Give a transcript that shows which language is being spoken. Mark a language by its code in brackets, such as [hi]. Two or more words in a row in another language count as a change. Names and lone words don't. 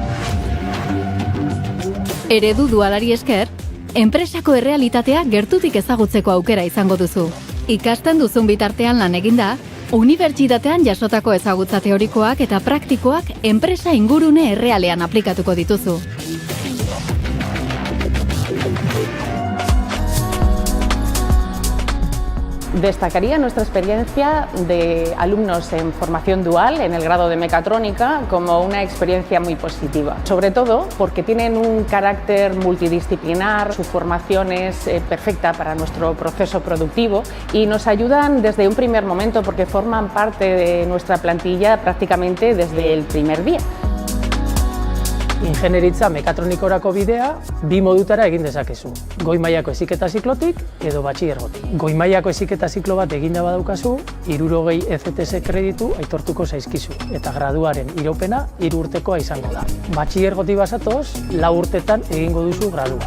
[eu] Eredu dualari esker, enpresako errealitatea gertutik ezagutzeko aukera izango duzu. Ikasten duzun bitartean lan eginda, unibertsitatean jasotako ezagutza teorikoak eta praktikoak enpresa ingurune errealean aplikatuko dituzu. [es] Destacaría nuestra experiencia de alumnos en formación dual en el grado de mecatrónica como una experiencia muy positiva, sobre todo porque tienen un carácter multidisciplinar, su formación es perfecta para nuestro proceso productivo y nos ayudan desde un primer momento porque forman parte de nuestra plantilla prácticamente desde el primer día. [eu] Ingenieritza mekatronikorako bidea bi modutara egin dezakezu. Goi mailako heziketa ziklotik edo batxilergotik. Goi mailako heziketa ziklo bat eginda badaukazu, 60 ECTS kreditu aitortuko zaizkizu eta graduaren iraupena 3 urtekoa izango da. Batxilergotik basatoz, 4 urtetan egingo duzu gradua.